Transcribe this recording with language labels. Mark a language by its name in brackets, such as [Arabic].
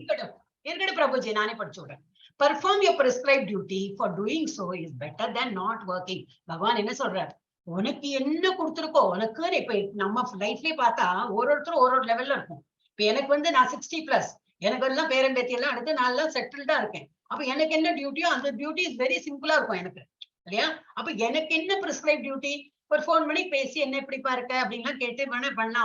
[Tamil] இருக்கட்டும் பிரபுஜி, நானே படிச்சு விடுறேன். [English] Perform your prescribed duty, for doing so is better than not working. [Tamil] பகவான் என்ன சொல்றார், உனக்கு என்ன கொடுத்துருக்கோ உனக்கு. இப்ப நம்ம லைஃப்லயே பார்த்தா ஒருத்தரும் ஒரு லெவல்ல இருக்கும். இப்ப எனக்கு வந்து நான் 60+, எனக்கு எல்லாம் பேரம்பேத்தி எல்லாம் அடுத்து நான் எல்லாம் செட்டில்டா இருக்கேன். அப்ப எனக்கு என்ன டியூட்டியோ அந்த டியூட்டி வெரி சிம்பிளா இருக்கும் எனக்கு, இல்லையா? அப்ப எனக்கு என்ன பிரிஸ்கிரைப் டியூட்டி? ஒரு போன் பண்ணி பேசி என்ன எப்படிப்பா இருக்க அப்படின்லாம் கேட்டு வேணா பண்ணலாம்.